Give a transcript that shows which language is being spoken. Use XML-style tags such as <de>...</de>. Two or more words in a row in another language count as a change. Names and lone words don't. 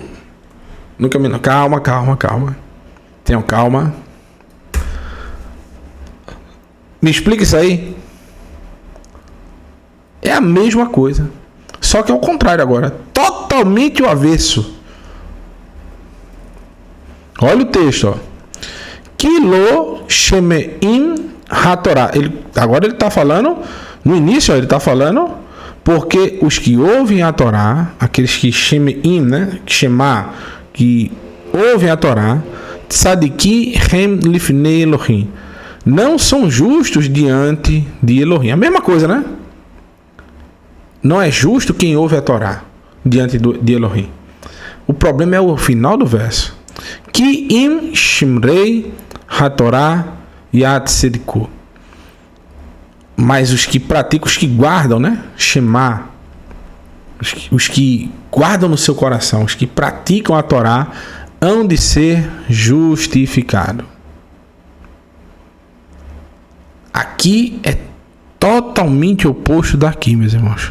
<pt>Nunca me enganou. Calma. Tenham calma. Me explica isso aí. É a mesma coisa. Só que é o contrário agora. Totalmente o avesso. Olha o texto, ó.</pt> <he>כי לא שומעי התורה.</he> <pt>Agora ele está falando, no início, ó, ele está falando, porque os que ouvem a Torá, aqueles que shemeim, né? Que ouvem a Torá,</pt> <he>צדיקים הם לפני אלהים,</he> <pt>não são justos diante de Elohim. A mesma coisa, né? Não é justo quem ouve a Torá diante de Elohim. O problema é o final do verso.</pt> <he>כי אם שומרי התורה יצדקו.</he> <pt>Mas os que praticam, os que guardam, né? Shema. Os que guardam no seu coração, os que praticam a Torá, hão de ser justificados. Aqui é totalmente oposto daqui, meus irmãos.</pt>